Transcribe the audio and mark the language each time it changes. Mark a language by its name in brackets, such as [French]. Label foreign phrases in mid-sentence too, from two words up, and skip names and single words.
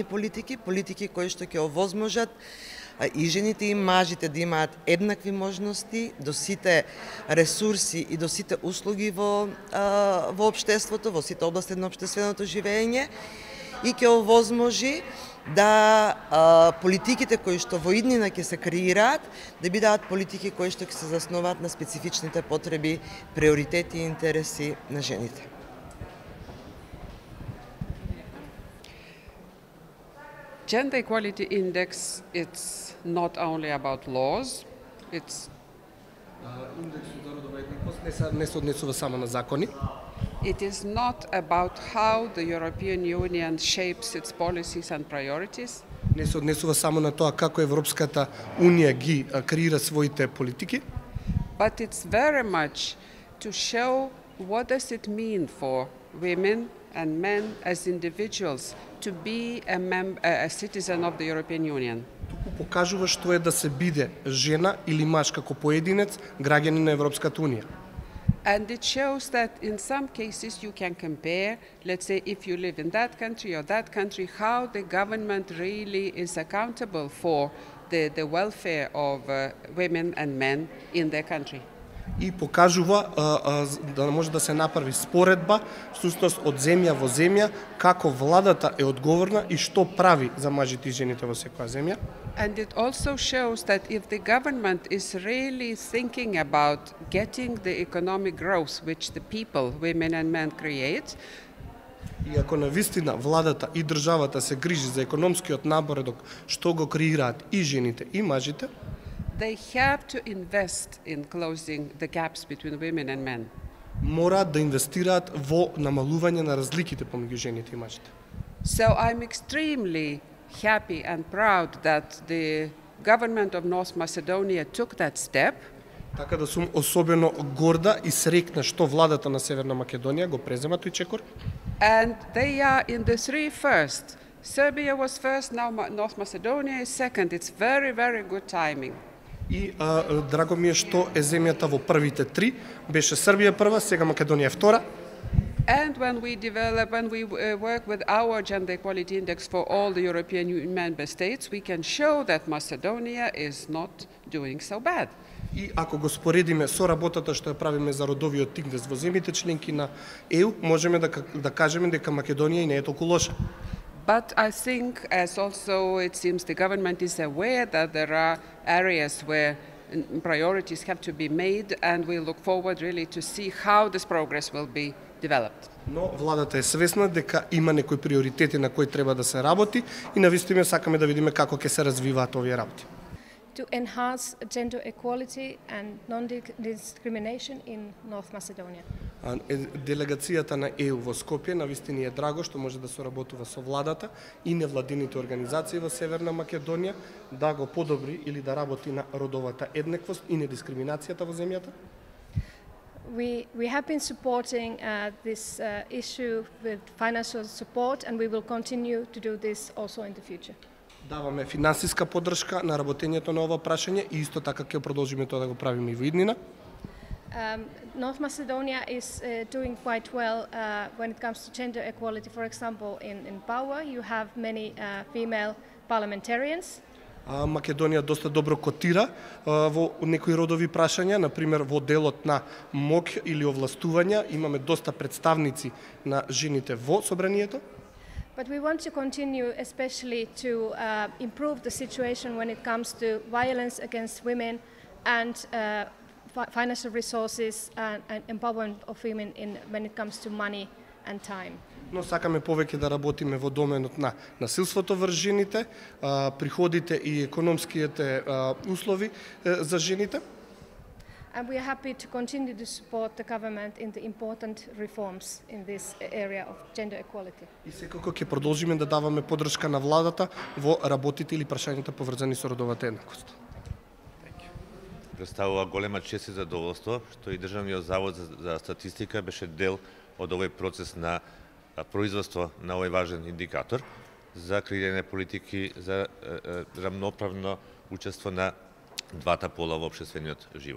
[Macedonian] политики кои што ќе овозможат и жените и мажите да имаат еднакви можности до сите ресурси и до сите услуги во општеството, во сите области на општественото живење и ќе овозможи да политиките кои што во иднина ќе се креираат, да бидат политики кои што ќе се заснуваат на специфичните потреби, приоритети и интереси на жените. [English] Gender Equality Index, it's not only about laws, it's [Macedonian] Индексот за родова еднаквост не се однесува само на закони. [English] It is not about how the European Union shapes its policies and priorities. [Macedonian] Не се однесува само на тоа како Европската Унија ги креира своите политики. [English] But it's very much to show what does it mean for women and men as individuals to be a citizen of the European Union. [Macedonian] Туку покажува што е да се биде жена или маж како поединец граѓанин на Европската Унија. [English] And it shows that in some cases you can compare, let's say if you live in that country or that country, how the government really is accountable for the welfare of women and men in their country. [Macedonian] И покажува да може да се направи споредба всушност од земја во земја како владата е одговорна и што прави за мажите и жените во секоја земја. [English] And it also shows that if the government is really thinking about getting the economic growth which the people, women and men create, [Macedonian] И ако навистина владата и државата се грижи за економскиот напредок што го креираат и жените и мажите, [English] they have to invest in closing the gaps between women and men. [Macedonian] мораат да инвестираат во намалување на разликите помеѓу жените и мажите. [English] So I'm extremely happy and proud that the government of North Macedonia took that step. [Macedonian] Така да сум особено горда и среќна што владата на Северна Македонија го презема тој чекор. [English] And they are in the three first. Serbia was first, now North Macedonia is second. It's very, very good timing. [Macedonian] И драго ми е што е земјата во првите три, беше Србија прва, сега Македонија втора. [English] And when we work with our gender equality index for all the European Union member states, we can show that Macedonia is not doing so bad. [Macedonian] И ако го споредиме со работата што ја правиме за родовиот индекс во земјите членки на ЕУ, можеме да кажеме дека Македонија и не е толку лоша. [English] But I think, as also it seems the government is aware that there are areas where priorities have to be made, and we look forward really to see how this progress will be developed. [Macedonian] Но владата е свесна дека има некои приоритети на кои треба да се работи и навистина сакаме да видиме како ќе се развиваат овие работи. [English] To enhance gender equality and non-discrimination in North Macedonia. [Macedonian] Делегацијата на ЕУ во Скопје навистина е драго што може да соработува со владата и невладините организации во Северна Македонија да го подобри или да работи на родовата еднаквост и недискриминацијата во земјата. [English] We have been supporting this issue with financial support, and we will continue to do this also in the future. [Macedonian] Даваме финансиска поддршка на работењето на ова прашање и исто така ќе продолжиме тоа да го правиме и во иднина. [English] North Macedonia is doing quite well when it comes to gender equality. For example, in power you have many female parliamentarians. [Macedonian] Македонија доста добро котира во некои родови прашања, на пример во делот на моќ или овластувања имаме доста представници на жените во собранието. [English] But we want to continue especially to improve the situation when it comes to violence against women and financial resources and empowerment of women when it comes to money and time. [Macedonian] Но сакаме повеќе да работиме во доменот на насилството врз жените, приходите и економските услови за жените. [English] and we are happy to continue to support the government in the important reforms in this area of gender equality. [Macedonian] И секако ќе продолжиме да даваме поддршка на владата во работите или прашањата поврзани со родовата еднакост. Представува голема чест и задоволство што и Државниот завод за статистика беше дел од овој процес на производство на овој важен индикатор за креирање политики за рамноправно учество на двата пола во општествениот живот.